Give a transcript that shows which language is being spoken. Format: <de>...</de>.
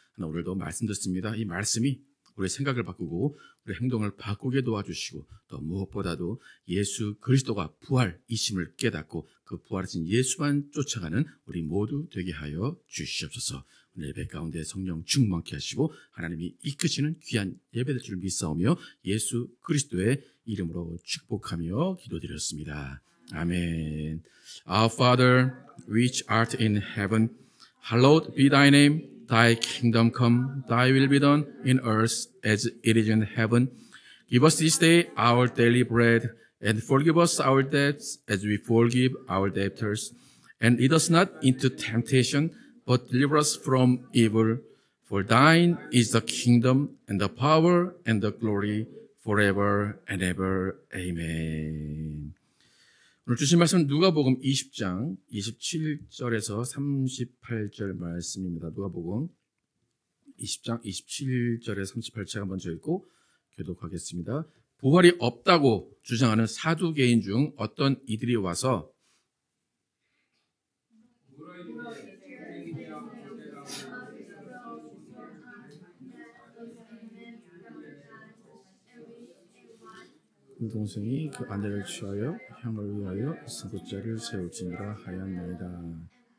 <ko>오늘도 말씀 듣습니다. 이 말씀이 우리의 생각을 바꾸고 우리의 행동을 바꾸게 도와주시고 또 무엇보다도 예수 그리스도가 부활이심을 깨닫고 그 부활하신 예수만 쫓아가는 우리 모두 되게 하여 주시옵소서. 오늘 예배 가운데 성령 충만케 하시고 하나님이 이끄시는 귀한 예배될 줄 믿사오며 예수 그리스도의 이름으로 축복하며 기도드렸습니다. 아멘.</ko> <en>Our Father, which art in heaven, hallowed be thy name. Thy kingdom come, thy will be done in earth as it is in heaven. Give us this day our daily bread, and forgive us our debts as we forgive our debtors. And lead us not into temptation, but deliver us from evil. For thine is the kingdom, and the power, and the glory, forever and ever. Amen.</en> <ko>오늘 주신 말씀은 누가복음 20장 27절에서 38절 말씀입니다. 누가복음 20장 27절에서 38절 먼저 읽고 교독하겠습니다. 부활이 없다고 주장하는 사두개인 중 어떤 이들이 와서 동생이 그 아내를 취하여 향을 위하여 선고자를 세울지니라 하였나이다.</ko>